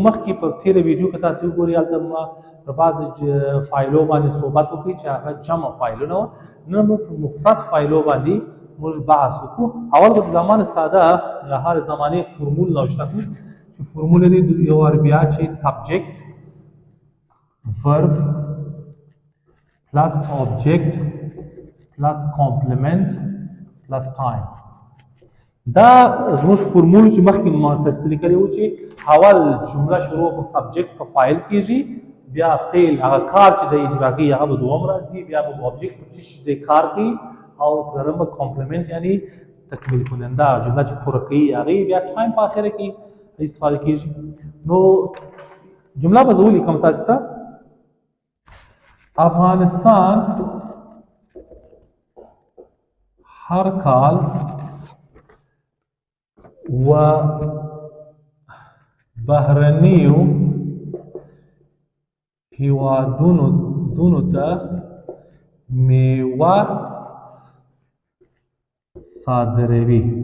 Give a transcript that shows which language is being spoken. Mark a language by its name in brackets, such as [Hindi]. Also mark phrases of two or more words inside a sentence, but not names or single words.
[Pashto] مخکې په تېره ویډیو کې تاسو وګورئ هلته ما پر بعضې فایلو باندې صحبت وکړي چې هغه جمع فایلونه وه. نن موږ په مفرد فایلو باندې موږ بحث وکړو. اول به د زمان ساده یا حال زمانې فرمول نوشته کړو چې فرمول دی یو بیا چې سبجیکټ [English] verb plus object plus complement plus time. [Pashto] دا زموږ فرمول چې مخکې ما تاسو ته لیکلي وو چې اول جمله شروع په سبجیکټ په فایل کېږي، بیا فعل هغه کار چې د اجرا کوي هغه به دوم راځي، بیا به object چې د کار کوي او درېیم کمپلیمنت یعنی تکمیل کننده جمله چې پوره کوي هغه، بیا ټایم په اخر کې استفاده کېږي. نو جمله به زه ولیکم تاسو ته. افغانستان هر کال و بهرنیو هیوادونو ته میوه صادروي.